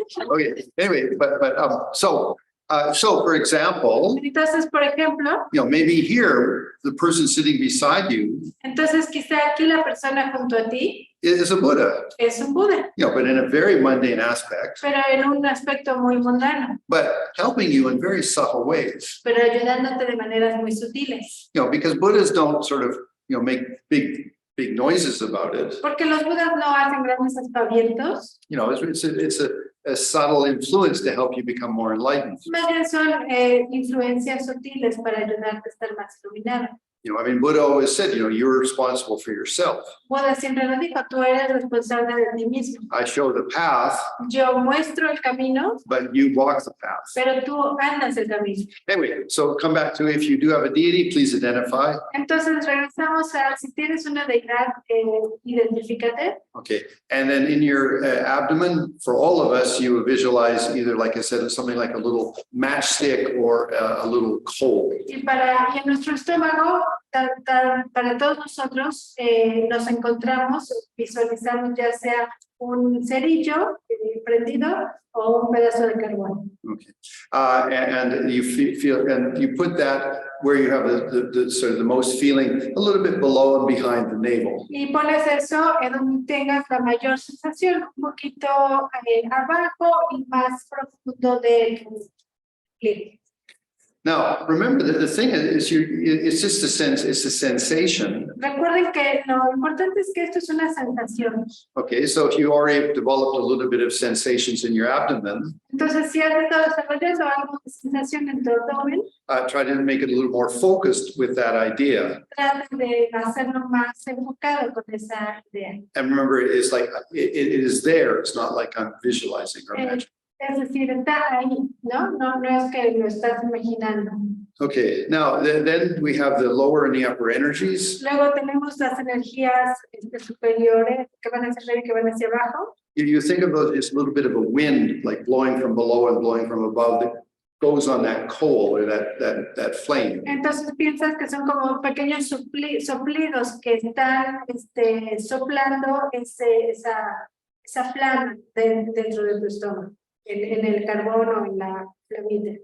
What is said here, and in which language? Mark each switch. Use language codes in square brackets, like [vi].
[en] Okay, anyway, so for example, [es] Entonces, por ejemplo, [en] you know, maybe here the person sitting beside you [es] entonces quizá aquí la persona junto a ti [en] is a Buddha, [es] es un Buda, [en] you know, but in a very mundane aspect, [es] pero en un aspecto muy mundano, [en] but helping you in very subtle ways, [es] pero ayudándote de maneras muy sutiles. [en] you know, because Buddhas don't sort of, you know, make big noises about it. [es] Porque los Budas no hacen grandes aspavientos, [en] You know, it's a subtle influence to help you become more enlightened. [es] más bien son influencias sutiles para ayudarte a estar más iluminado. [en] You know, I mean, Buddha always said, you know, you're responsible for yourself. [es] Buda siempre lo dijo, tú eres responsable de ti mismo. [en] I show the path, [es] Yo muestro el camino, [en] but you walk the path. [es] pero tú andas el camino. [en] Anyway, so come back to if you do have a deity, please identify. [es] Entonces regresamos a si tienes una deidad, identifícate. [en] Okay, and then in your abdomen, for all of us, you visualize either, like I said, something like a little matchstick or a little coal. [es] Y en nuestro estómago, para todos nosotros, nos encontramos, visualizamos ya sea un cerillo prendido o un pedazo de carbón. [en] Okay, and you feel, and you put that where you have the sort of the most feeling, a little bit below and behind the navel. [es] Y pones eso en donde tengas la mayor sensación, un poquito abajo y más profundo del clip. [en] Now, remember that the thing is, it's just a sense, it's a sensation. [es] Recuerden que lo importante es que esto es una sensación. [en] Okay, so if you already developed a little bit of sensations in your abdomen, [es] Entonces, si has estado desarrollando algo de sensación en tu abdomen, [en] try to make it a little more focused with that idea. [es] trata de hacerlo más enfocado con esa idea. [en] And remember, it's like, it is there. It's not like I'm visualizing or imagining. [es] Es decir, está ahí, ¿no? No es que lo estás imaginando. [en] Okay, now then we have the lower and the upper energies. [es] Luego tenemos las energías superiores que van hacia arriba y que van hacia abajo. [en] If you think of those, it's a little bit of a wind, like blowing from below and blowing from above that goes on that coal or that flame. [es] Entonces piensas que son como pequeños soplidos que están soplando esa flama dentro de tu estómago, en el carbón o en la flamita.